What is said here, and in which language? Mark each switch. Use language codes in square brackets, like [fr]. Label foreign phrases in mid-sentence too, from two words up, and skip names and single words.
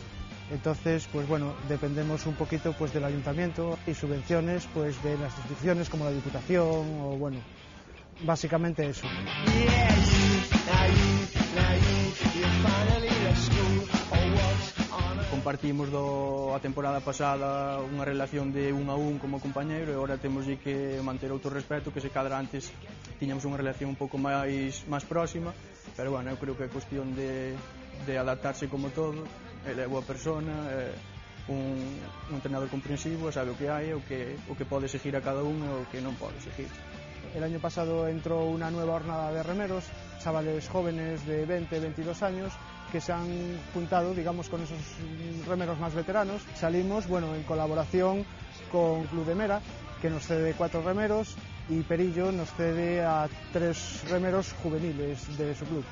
[es] Entonces, pues bueno, dependemos un poquito pues del ayuntamiento y subvenciones pues de las instituciones como la Diputación o bueno, básicamente eso. [gl] Compartimos a temporada pasada unha relación de 1-1 como compañeiro e agora temos que manter outro respeto, que se cadra antes tiñamos unha relación un pouco máis próxima, pero bueno, eu creo que é cuestión de adaptarse como todo. Ele é boa persona, un entrenador comprensivo, sabe o que hai, o que pode exigir a cada un e o que non pode exigir. [es] El año pasado entró una nueva hornada de remeros, chavales jóvenes de 20, 22 años que se han juntado, digamos, con esos remeros más veteranos. Salimos, bueno, en colaboración con Club de Mera, que nos cede 4 remeros, y Perillo nos cede a 3 remeros juveniles de su club.